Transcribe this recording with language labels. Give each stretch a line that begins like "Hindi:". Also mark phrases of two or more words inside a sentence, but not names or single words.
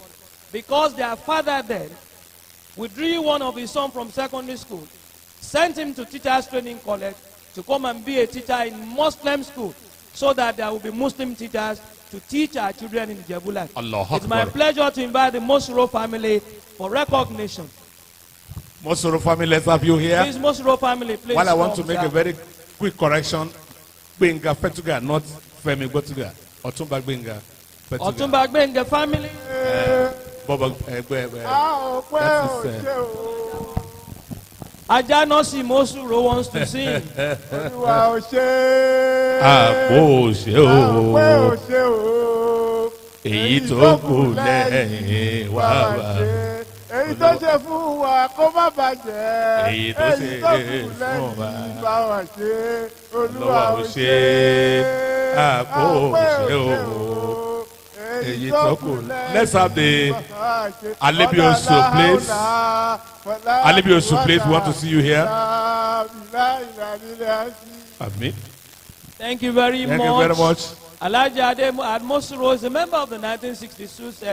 English: Because their father then withdrew one of his sons from secondary school, sent him to teachers training college to come and be a teacher in Muslim school, so that there will be Muslim teachers to teach our children in Jebu land. It's my pleasure to invite the Mosuro family for recognition. Mosuro family, let's have you here. Please, Mosuro family, please. While I want to make a very quick correction, Benga Fetuga, not Femi Gotuga. Otumba Benga Fetuga. Otumba Benga family. Bobo, Ajanosi Mosuro wants to sing.
Yoruba: Èyí tó kù lẹ́yìn wá wá. Èyí tó ṣe fún wa kó má bàjẹ́. Èyí tó ṣe fún wa bá wa ṣe. Olúwa ò ṣe àpò ṣe o. Èyí tó kù lẹ́yìn.
English: Let's have the Alebiosu, please. Alebiosu, please. We want to see you here. Amen. Thank you very much. Thank you very much. Alhaji Mosuro is a member of the 1962 set.